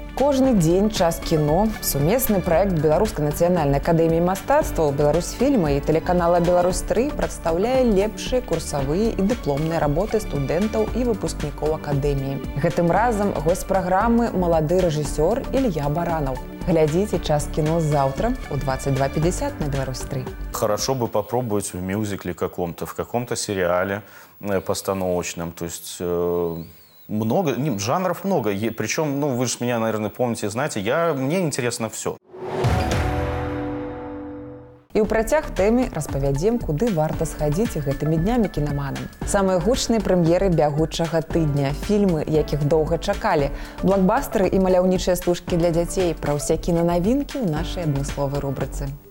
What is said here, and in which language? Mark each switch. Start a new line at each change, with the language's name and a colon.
Belarusian: Кожны дзень час кіно, сумесны праект Беларускай нацыянальнай акадэміі мастацтваў, Беларусьфільма і тэлеканала «Беларусь-3» прадстаўляе лепшыя курсавыя і дыпломныя работы студэнтаў і выпускнікоў акадэміі. Гэтым разам госць праграмы малады рэжысёр Ілья Баранаў. Глядзіце час кіно заўтра ў 22:50 на Беларусь-3.
Russian: Хорошо бы попробовать в мюзикле каком-то, в каком-то сериале постановочном, то есть... Много, жанров много, причем, вы же меня, наверное, помните, знаете, мне интересно все.
Belarusian: І ў працяг тэмы распавядзем, куды варта схадзіць гэтымі днямі кінаманам. Самыя гучныя прэм'еры бягучага тыдня, фільмы, якіх доўга чакалі, блокбастары і маляўнічыя стужкі для дзяцей, пра ўсе кінанавінкі ў нашай адмысловай рубрыцы.